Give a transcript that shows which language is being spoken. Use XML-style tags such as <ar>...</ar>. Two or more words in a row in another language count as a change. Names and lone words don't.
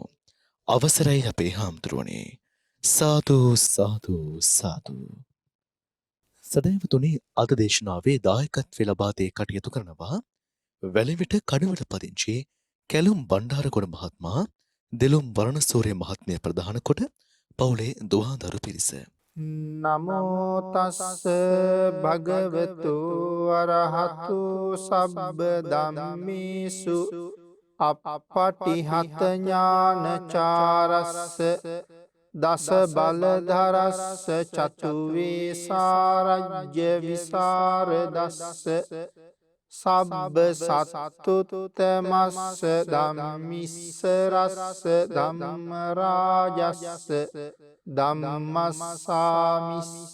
<si>අවසරයි අපේ හාමුදුරුවනේ. සාදු සාදු සාදු. සදහැවතුනි අද දේශනාවේ දායකත්වය ලබා දී කටයුතු කරනවා වැලිවිට කඩවල පදිංචි කැලුම් බණ්ඩාරගොඩ මහත්මයා දෙලුම් වරණසූරිය මහත්මිය ප්‍රධාන කොට පවුලේ දුහාදරු පිරිස.</si> <pi>නමෝ තස්ස භගවතු අරහතු සබ්බ ධම්මේසු අප්පටිහත ඥානචාරස්ස දස බලධරස්ස චතු වේසාරජ්‍ය විසරදස්ස සබ්බ සත්තුත්තමස්ස ධම්මිස්සරස්ස ධම්ම රාජස්ස ධම්මස්සාමිස්ස</pi>